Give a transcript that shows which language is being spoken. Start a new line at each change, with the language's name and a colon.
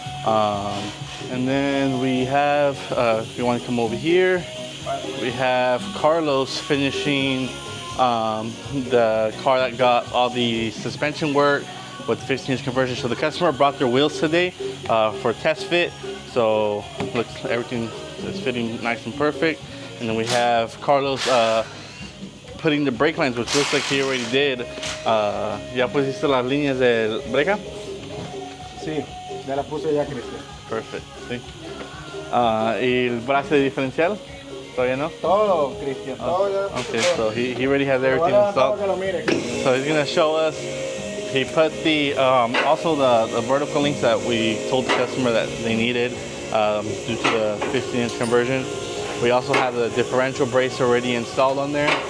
English: And then we have, if you want to come over here, we have Carlos finishing the car that got all the suspension work with the 15-inch conversion. So the customer brought their wheels today for test fit. So looks everything is fitting nice and perfect. And then we have Carlos putting the brake lines, which looks like he already did.
Spanish: ¿Ya pusiste las líneas de breca? Sí, ya las puse ya, Cristian.
English: Perfect. Sí.
Spanish: ¿Y el brazo de diferencial? Todavía no? Todo, Cristian. Todo ya.
English: Okay, so he already has everything installed. So he's gonna show us. He put the also the vertical links that we told the customer that they needed due to the 15-inch conversion. We also have the differential brace already installed on there.